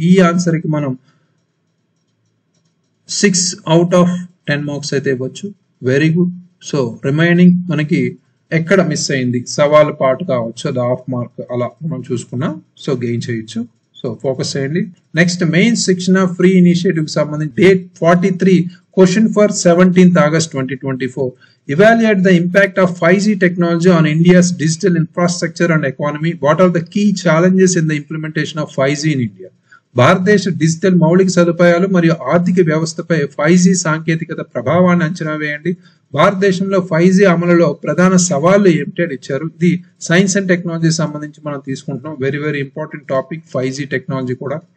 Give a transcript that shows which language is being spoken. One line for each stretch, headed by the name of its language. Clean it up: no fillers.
Telugu: ఈ ఆన్సర్ కి మనం 6
English: out of 10 marks
Telugu: అయితే ఇవ్వచ్చు.
English: Very good.
Telugu: సో రిమైనింగ్ మనకి ఎక్కడ మిస్ అయింది, సవాల్ పార్ట్ కావచ్చు, అది 1/2 మార్క్ అలా మనం చూసుకున్నాం. సో గెయిన్ చేయొచ్చు. సో ఫోకస్ చేయండి. నెక్స్ట్ మెయిన్ శిక్షణ ఫ్రీ ఇనిషియేటివ్ కి సంబంధించి date 43
English: Question for 17th August 2024. Evaluate the impact of 5G technology on India's digital infrastructure and economy. What are the key challenges in the implementation of 5G in India?
Telugu: భారతదేశ digital మౌలిక సదుపాయాలు మరియు ఆర్థిక వ్యవస్థపై 5G సాంకేతికత ప్రభావాన్ని అంచనా వేయండి. భారతదేశంలో 5G అమలులో ప్రధాన సవాళ్లు ఏమిటి అని ఇచ్చారు. ఇది సైన్స్ అండ్ టెక్నాలజీ సంబంధించి మనం తీసుకుంటున్నాం.
English: very very important topic
Telugu: 5G technology కూడా.